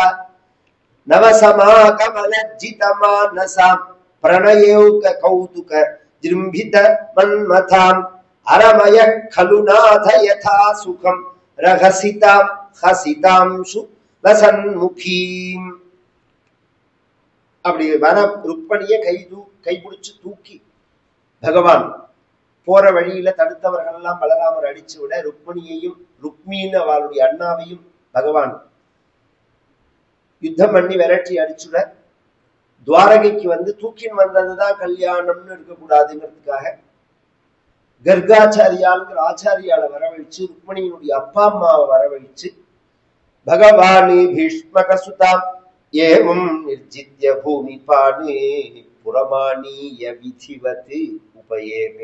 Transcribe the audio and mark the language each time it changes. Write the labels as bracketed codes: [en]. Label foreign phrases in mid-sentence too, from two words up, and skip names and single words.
[sa] नवसमागमलज्जितमानसां प्रणयौक कौतुक जृम्भित मन्मथाम् अरमयः खलु नाथ यथा सुखं रहसितां हसितांशु लसन्मुखीम् அப்படி [ta] வர ருக்மணியை கைபிடிச்சு தூக்கி பகவான் போற வழியில தடுத்தவர்கள் எல்லாம் பலராமர் அடிச்சு விட ருக்மணியையும் ருக்மீன் அவளுடைய அண்ணாவையும் பகவான் யுத்தம் பண்ணி விரட்டி அடிச்சுட துவாரகைக்கு வந்து தூக்கின் வந்ததுதான் கல்யாணம்னு இருக்கக்கூடாதுங்கிறதுக்காக கர்காச்சாரியாளுங்கிற ஆச்சாரியால வரவழைச்சு ருக்மணியினுடைய அப்பா அம்மாவை வரவழைச்சு [sa] भगवानि भीष्मक सुताम् एवम् निर्जित्य भूमि पाणि पुरमानिय विधिवत् उपयेमे.